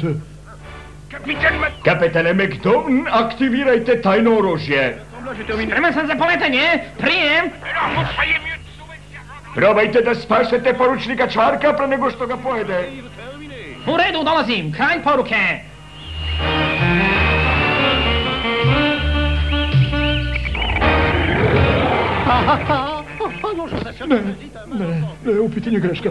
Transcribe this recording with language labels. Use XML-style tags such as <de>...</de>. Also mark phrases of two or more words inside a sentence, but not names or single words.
<sr>Kapetane McDowan, aktivirajte tajno oružje. Spreman sam za poletanje. Prijem.</sr> <fr>Alors, vous seriez mieux</fr> <sr>Probajte da spasete poručnika Čvarka pre nego što ga pojede. U redu, dolazim. Kraj poruke. Ne, u pitanju greška.</sr>